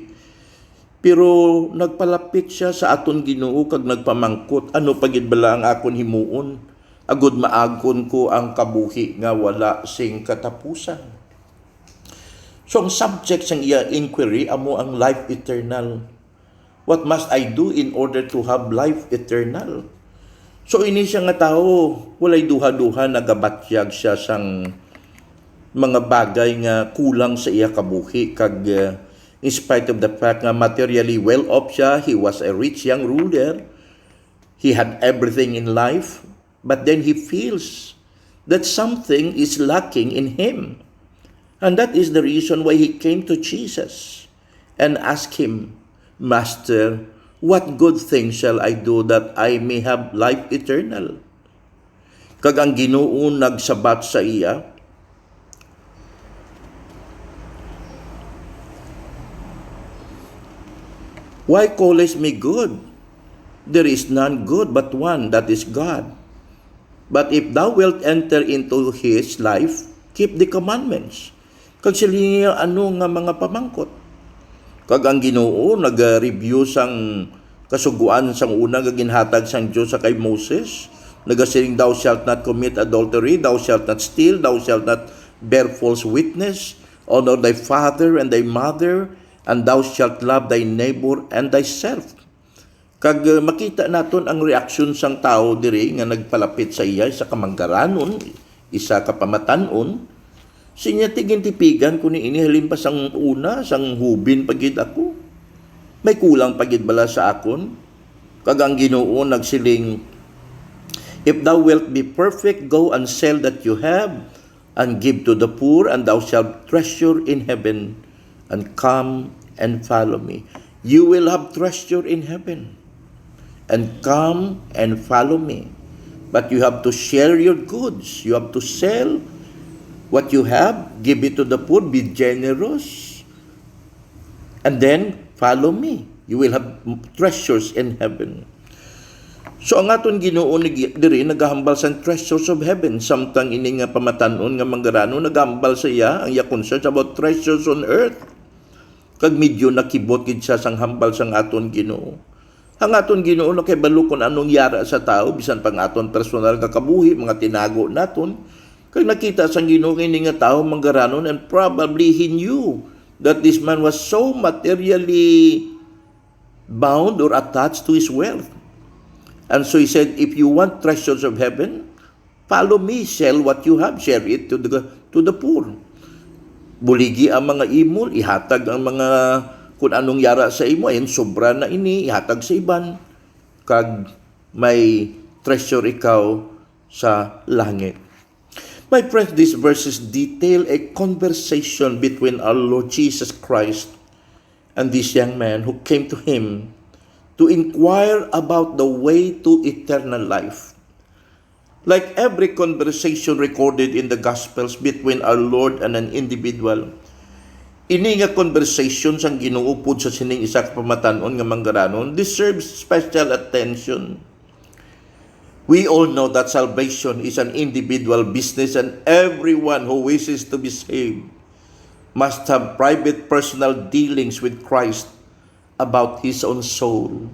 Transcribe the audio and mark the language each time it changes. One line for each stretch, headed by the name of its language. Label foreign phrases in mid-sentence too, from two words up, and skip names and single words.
Hiligaynon: Pero nagpalapit siya sa aton Ginoo kag nagpamangkot, ano pagid bala ang akon himuon? Agud maagon ko ang kabuhi nga wala sing katapusan. So ang subject sang iya inquiry amo ang
English: life eternal. What must I do in order to have life eternal?
Hiligaynon: So ini siya nga tao, walay duha-duha nagabatyag siya sang mga bagay nga kulang sa iya kabuhi kag
English: in spite of the fact nga materially well off siya, he was a rich young ruler, he had everything in life, but then he feels that something is lacking in him. And that is the reason why he came to Jesus and asked him, Master, what good thing shall I do that I may have life eternal?
Hiligaynon: Kag ang Ginoo nagsabat sa iya,
English: Why callest me good? There is none good but one, that is God. But if thou wilt enter into his life, keep the commandments.
Hiligaynon: Kag sila ano nga mga pamangkot. Kag ang Ginoo nag-review sang kasuguan sang una nga ginhatag sang Dios sa kay Moses, nagasiling
English: thou shalt not commit adultery, thou shalt not steal, thou shalt not bear false witness, honor thy father and thy mother, and thou shalt love thy neighbor and thyself.
Hiligaynon: Kag makita naton ang reaksyon sang tao diri nga nagpalapit sa iya sa kamanggaranon, isa ka pamatanon, sinya tigin-tipigan kung ini halimpas ang una, sang hubin pagid ako. May kulang pagid bala sa akon. Kag ang Ginoo nagsiling,
English: If thou wilt be perfect, go and sell that you have, and give to the poor, and thou shalt treasure in heaven, and come and follow me. You will have treasure in heaven, and come and follow me. But you have to share your goods. You have to sell what you have, give it to the poor, be generous, and then follow me. You will have treasures in heaven.
Hiligaynon: So ang aton Ginoo diri nagahambal sa
English: treasures of heaven,
Hiligaynon: samtang ini nga pamatanon nga manggarano nagahambal sa iya ang iya
English: concerns about treasures on earth.
Hiligaynon: Kag medyo nakibot gid siya sang hambal sang aton Ginoo. Ang aton Ginoo na kay balo kun anong yara sa tao bisan pang aton personal nga kabuhi, mga tinago naton. Kag nakita sang Ginoo ini nga tao manggaranon,
English: and probably he knew that this man was so materially bound or attached to his wealth. And so he said, if you want treasures of heaven, Follow me, sell what you have, share it to the poor.
Hiligaynon: Buligi ang mga imol, ihatag ang mga kung anong yara sa imo, ayan sobra na ini, ihatag sa iban. Kag may treasure ikaw sa langit.
English: My friends, these verses detail a conversation between our Lord Jesus Christ and this young man who came to him to inquire about the way to eternal life. Like every conversation recorded in the Gospels between our Lord and an individual,
Hiligaynon: ini nga conversation sang ginuupod sa sining isa ka pamatanon nga manggaranon
English: deserves special attention. We all know that salvation is an individual business and everyone who wishes to be saved must have private personal dealings with Christ about his own soul.